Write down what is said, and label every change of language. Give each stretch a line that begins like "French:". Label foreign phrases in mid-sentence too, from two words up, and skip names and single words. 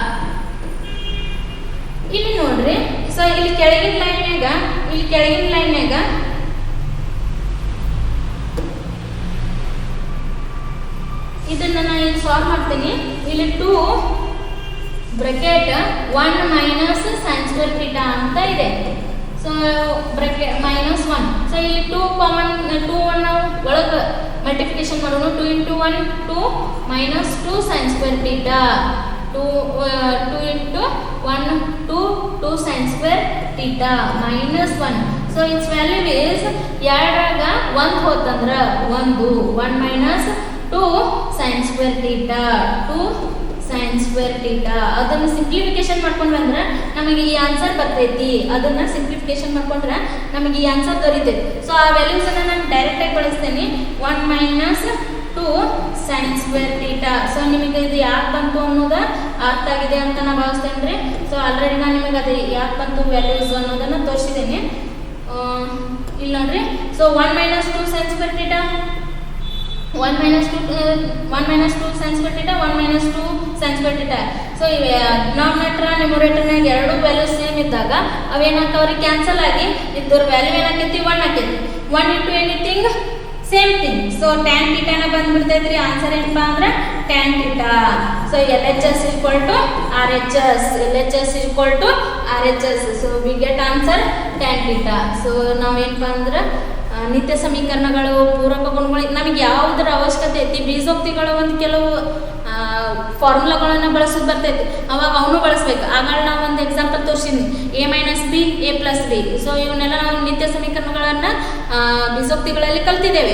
Kannada: ಇಲ್ಲಿ ನೋಡ್ರಿ, ಸೊ ಇಲ್ಲಿ ಕೆಳಗಿನ ಲೈನ್ಯಾಗ ಇದನ್ನ ನಾನು ಇಲ್ಲಿ ಸಾಲ್ವ್ ಮಾಡ್ತೀನಿ.
English: ಇಲ್ಲಿ 2 bracket 1 minus sin square theta
Kannada: ಅಂತ ಇದೆ.
English: so bracket minus 1.
Kannada: ಸೊ ಇಲ್ಲಿ 2 ಕಾಮನ್ 2 1 ನಾವು ಒಳಗೆ ಮಲ್ಟಿಪ್ಲಿಕೇಶನ್ ಮಾಡೋಣ.
English: 2 into 1 2 minus 2 sin square theta. 2 into 1 2 sin square theta minus 1. ಸೊ its value is
Kannada: 2ರಾಗ 1 ಹೋತಂದ್ರೆ
English: 1 minus 2 sin square theta. 2 sin square theta.
Kannada: ಅದನ್ನು ಸಿಂಪ್ಲಿಫಿಕೇಶನ್ ಮಾಡ್ಕೊಂಡ್ರೆ ಅಂದ್ರೆ ನಮಗೆ ಈ ಆನ್ಸರ್ ಬರ್ತೈತಿ. ಅದನ್ನ ಸಿಂಪ್ಲಿಫಿಕೇಶನ್ ಮಾಡ್ಕೊಂಡ್ರೆ ನಮಗೆ ಈ ಆನ್ಸರ್ ದೊರೀತೈತಿ. ಸೊ ಆ ವ್ಯಾಲ್ಯೂಸ್ ಅನ್ನ ನಾನು ಡೈರೆಕ್ಟ್ ಆಗಿ ಬಳಸ್ತೀನಿ.
English: 1 ಮೈನಸ್ 2 sin square theta.
Kannada: ಸೊ ನಿಮಗೆ ಇದು ಯಾಕೆ ಬಂತು ಅನ್ನೋದು ಅರ್ಥ ಆಗಿದೆ ಅಂತ ನಾನು ಭಾವಿಸ್ತೇನೆ.
English: so already
Kannada: ನಾನು ನಿಮಗೆ ಅದು ಯಾಕೆ ಬಂತು ವ್ಯಾಲ್ಯೂಸ್ ಅನ್ನೋದನ್ನ ತೋರಿಸಿದ್ದೀನಿ. ಇಲ್ಲಿ ನೋಡ್ರಿ.
English: so 1 minus 2 sin square theta 1 minus 2 sin square theta 1 minus 2 sin square theta.
Kannada: ಸೊ ಇವೆ ಡಿನಾಮಿನೇಟರ್ ನ್ಯೂಮರೇಟರ್ನಾಗ ಎರಡು
English: values same
Kannada: ಇದ್ದಾಗ ಅವೇನಾಗ್ತಾವ್ರಿ ಕ್ಯಾನ್ಸಲ್ ಆಗಿ ಇದ್ರ ವ್ಯಾಲ್ಯೂ ಏನಾಕೈತಿ 1 ಆಕೈತಿ.
English: 1 into anything same thing.
Kannada: ಸೊ
English: tan theta
Kannada: ನ ಬಂದ್ಬಿಡ್ತೈತ್ರಿ.
English: ಆನ್ಸರ್
Kannada: ಏನಪ್ಪ ಅಂದ್ರೆ
English: tan theta. ಸೊ LHS equal to RHS. LHS equal to RHS. ಸೊ we get answer tan theta.
Kannada: ಸೊ ನಾವೇನಪ್ಪ ಅಂದ್ರೆ ನಿತ್ಯ ಸಮೀಕರಣಗಳು, ಪೂರಕ ಗುಣಗಳು, ನಮಗೆ ಯಾವುದರ ಅವಶ್ಯಕತೆ ಐತಿ, ಬೀಜೋಕ್ತಿಗಳ ಒಂದು ಕೆಲವು ಫಾರ್ಮುಲಾಗಳನ್ನು ಬಳಸೋದು ಬರ್ತೈತಿ, ಅವಾಗ ಅವನು ಬಳಸ್ಬೇಕು. ಆಗ ನಾವು ಒಂದು ಎಕ್ಸಾಂಪಲ್ ತೋರಿಸಿದ್ವಿ,
English: a minus b a plus b.
Kannada: ಸೊ ಇವನ್ನೆಲ್ಲ ನಾವು ನಿತ್ಯ ಸಮೀಕರಣಗಳನ್ನು ಬೀಜೋಕ್ತಿಗಳಲ್ಲಿ ಕಲ್ತಿದ್ದೇವೆ.